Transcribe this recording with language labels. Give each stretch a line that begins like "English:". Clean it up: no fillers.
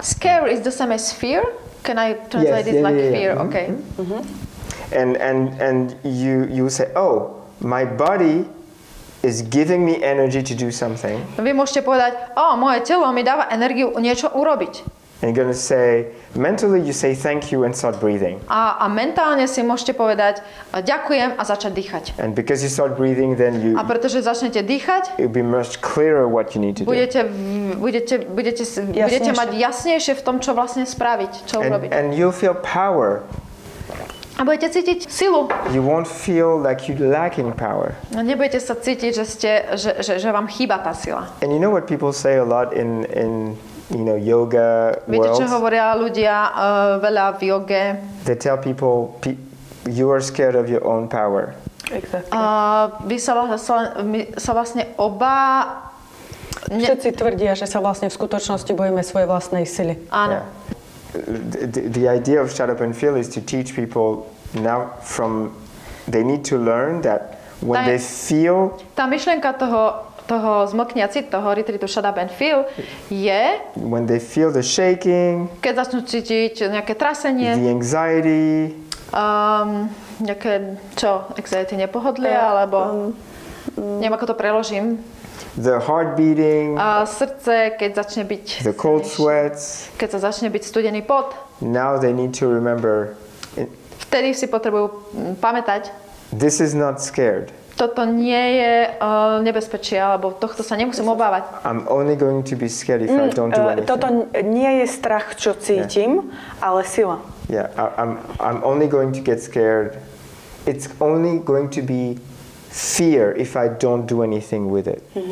English: Scare is the same as fear? Can I translate it like fear? Okay. And you say, oh, my body is giving me energy to do something.
Slovak: Vy môžete povedať, moje telo mi dáva energiu niečo urobiť.
English: And you're going to say, mentally you say thank you and start breathing.
Slovak: A mentálne si môžete povedať ďakujem a začať dýchať.
English: And because you start breathing, then you...
Slovak: A pretože začnete dýchať,
English: it'll be much clearer what you need to do.
Slovak: Budete mať jasnejšie v tom, čo vlastne spraviť, čo urobiť.
English: And you'll feel power.
Slovak: A budete cítiť silu.
English: You won't feel like you're lacking power.
Slovak: Nebudete sa cítiť, že vám chýba tá sila.
English: And you know what people say a lot in yoga world?
Slovak: Viete, čo hovoria ľudia veľa v joge?
English: They tell people you are scared of your own power. Exactly.
Slovak: Vy sa vlastne všetci tvrdia, že sa vlastne v skutočnosti bojíme svojej vlastnej sily. Áno.
English: Yeah. The idea of Shut Up and Feel is to teach people now they need to learn that when they feel...
Slovak: Tá myšlienka toho zmlkniaci, toho retreatu Shut Up and Feel je...
English: When they feel the shaking...
Slovak: Keď začnú cítiť nejaké trasenie...
English: The anxiety...
Slovak: nejaké, anxiety, nepohodlie, alebo... neviem, ako to preložím.
English: The heart beating,
Slovak: srdce, keď začne byť
English: the cold sweats,
Slovak: keď sa začne byť studený pot.
English: Now they need to remember.
Slovak: Vtedy si potrebujú pamätať.
English: This is not scared.
Slovak: Toto nie je nebezpečie, alebo tohto sa nemusím obávať.
English: I'm only going to be scared if I don't do anything.
Slovak: Toto nie je strach, čo cítim, ale sila.
English: Yeah, I'm only going to get scared. It's only going to be fear if I don't do anything with it.